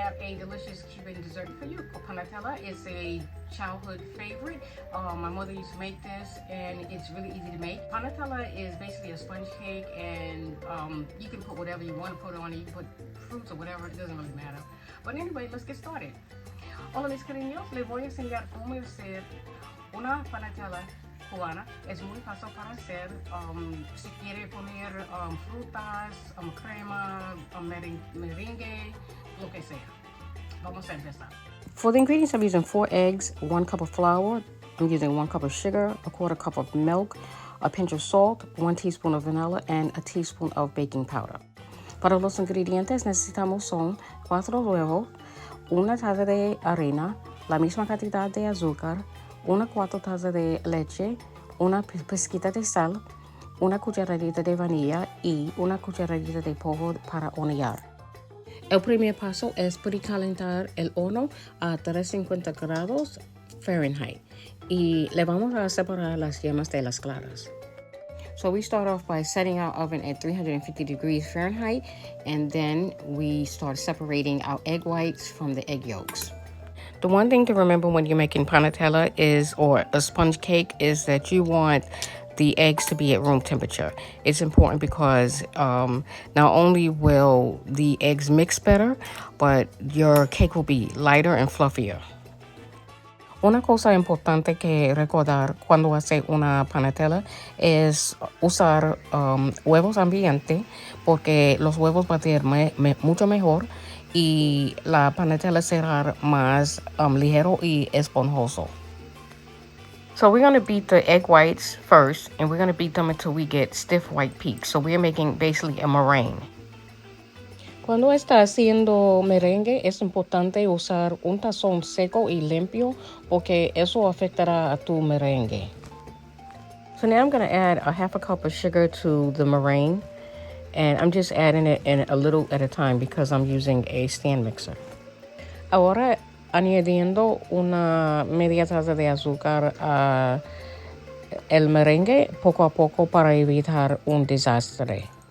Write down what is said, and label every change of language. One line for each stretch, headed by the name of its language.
English: a delicious Cuban dessert for you. Panetela is a childhood favorite. My mother used to make this and it's really easy to make. Panetela is basically a sponge cake and you can put whatever you want to put on it. You can put fruits or whatever, it doesn't really matter. But anyway, let's get started.
Spanish: Hola mis cariños, les voy a enseñar cómo hacer una panetela cubana. Es muy fácil para hacer. Si quiere poner frutas, crema, merengue, lo que sea. Vamos a empezar.
English: For the ingredients, I'm using 4 eggs, 1 cup of flour, I'm using 1 cup of sugar, 1/4 cup of milk, a pinch of salt, 1 teaspoon of vanilla, and a teaspoon of baking powder.
Spanish: Para los ingredientes necesitamos son 4 huevos, 1 taza de harina, la misma cantidad de azúcar, 1/4 taza de leche, una pizquita de sal, una cucharadita de vainilla y una cucharadita de polvo para hornear. El primer paso es precalentar el horno a 350 grados Fahrenheit y le vamos a separar las yemas de las claras.
English: So we start off by setting our oven at 350 degrees Fahrenheit, and then we start separating our egg whites from the egg yolks. The one thing to remember when you're making panetela or a sponge cake is that you want the eggs to be at room temperature. It's important because not only will the eggs mix better, but your cake will be lighter and fluffier.
Spanish: Una cosa importante que recordar cuando hace una panetela es usar huevos ambientes porque los huevos van a ser mucho mejor y la panetela será más ligero y esponjoso.
English: So we're going to beat the egg whites first, and we're going to beat them until we get stiff white peaks. So we're making basically a meringue.
Spanish: Cuando está haciendo merengue, es importante usar un tazón seco y limpio porque eso afectará a tu merengue.
English: So now I'm going to add a 1/2 cup of sugar to the meringue, and I'm just adding it in a little at a time because I'm using a stand mixer.
Spanish: Ahora añadiendo una media taza de azúcar a el merengue poco a poco para evitar un desastre.